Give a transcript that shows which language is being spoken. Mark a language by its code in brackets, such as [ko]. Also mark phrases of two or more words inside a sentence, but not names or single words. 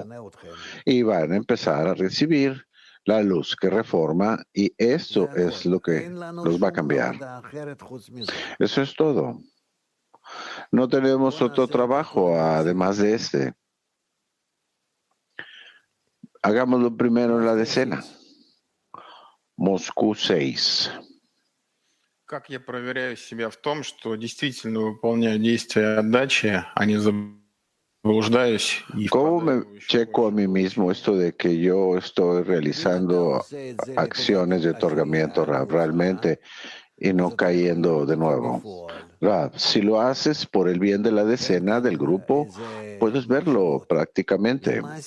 [es] Y van a empezar a recibir la luz que reforma y esto es lo que los va a cambiar. Eso es todo. No tenemos otro trabajo además de este. Hagámoslo primero en la decena. Moscú 6. [ru] Как я проверяю себя в том, что действительно выполняю действия отдачи, а не заблуждаюсь? [es] ¿Cómo me checo a mí mismo esto de que yo estoy realizando acciones de otorgamiento realmente y no cayendo de nuevo? Rab, si lo haces por el bien de la decena del grupo, puedes verlo prácticamente.